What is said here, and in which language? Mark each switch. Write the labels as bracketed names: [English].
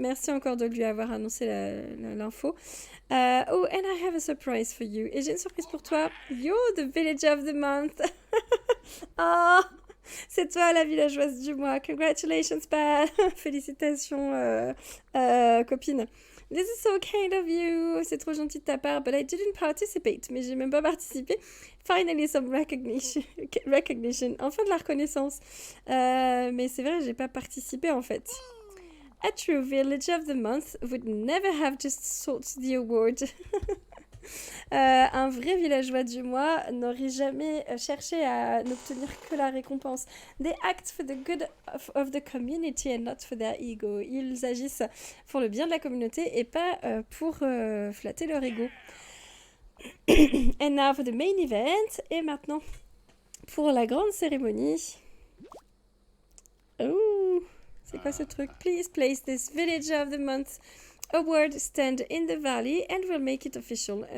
[French] Merci encore de lui avoir annoncé l'info. [English] Oh, and I have a surprise for you. [French] Et j'ai une surprise pour toi. [English] You're the villager of the month. [French] Oh, c'est toi la villageoise du mois. [English] Congratulations, pal. [French] Félicitations, copine. [English] This is so kind of you. [French] C'est trop gentil de ta part, [English] but I didn't participate. [French] Mais j'ai même pas participé. [English] Finally some recognition. [French] Enfin de la reconnaissance. Mais c'est vrai, j'ai pas participé en fait. [English] A true Villager of the Month would never have just sought the award. [French] Un vrai villageois du mois n'aurait jamais cherché à n'obtenir que la récompense. [English] They act for the good of the community and not for their ego. [French] Ils agissent pour le bien de la communauté et pas pour flatter leur ego. [English] And now for the main event. [French] Et maintenant, pour la grande cérémonie. Oh, c'est quoi ce truc? [English] Please place this Villager of the Month award stand in the valley and we'll make it official.